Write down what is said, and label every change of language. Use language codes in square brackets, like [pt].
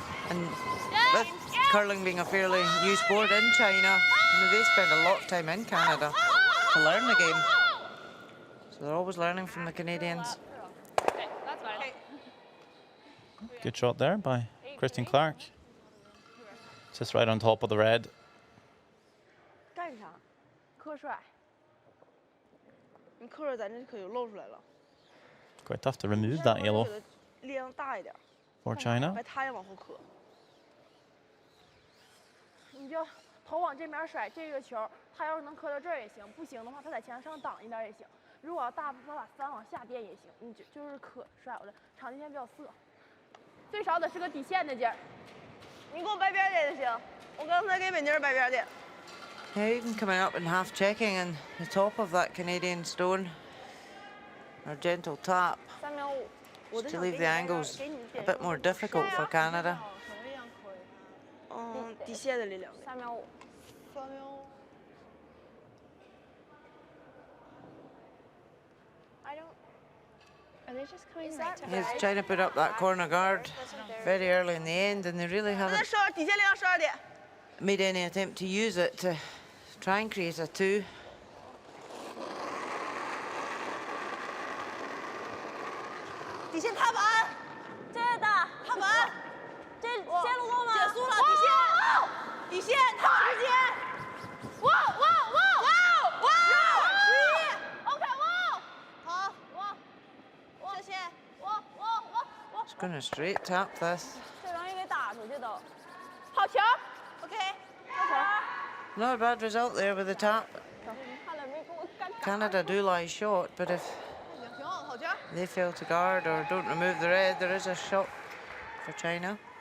[en] And with curling being a fairly new sport in China, they spend a lot of time in Canada to learn the game. So they're always learning from the Canadians. Okay, that's fine. Good shot there by Kristen Clark. Just right on top of the red. [zh] 干啥？磕甩。你磕着咱这可就露出来了。 [en] Quite tough to remove that yellow [zh] 力量大一点， [en] for China. [zh] 把他也往后磕。你就头往这边甩，这个球他要是能磕到这儿也行，不行的话他在墙上挡一点也行。如果要大，他把3往下垫也行，你就是磕甩过来，场地线比较涩，最少得是个底线的劲儿。你给我掰边点就行，我刚才给美妮儿掰边点。 [en] Yeah, even coming up and half checking and the top of that Canadian stone. A gentle tap [zh] 3秒5， [en] to leave the angles a bit more difficult for Canada. [zh] 嗯，底线的力量。 3秒5。 3秒5。 [en] I don't. Are they just coming right to He's trying to put up that corner guard very early in the end, and they really [zh] 再 [en] haven't [zh] 12，底线力量12点。 [en] made any attempt to use it to try and create a 2. [zh] 底线踏板，这的踏板，这线路够吗？减速了，底线，底线踏板之间，哇哇哇哇哇！11 ，OK， 哇，好，哇，谢谢，哇。 [en] Just going to straight tap this. [zh] 这容易给打出去都。好球 ，OK， 好球。 [en] Not a bad result there with the tap. Canada do lie short, but if [zh] 挺好，好球。 [en] they fail to guard or don't remove the red, there is a shot for China.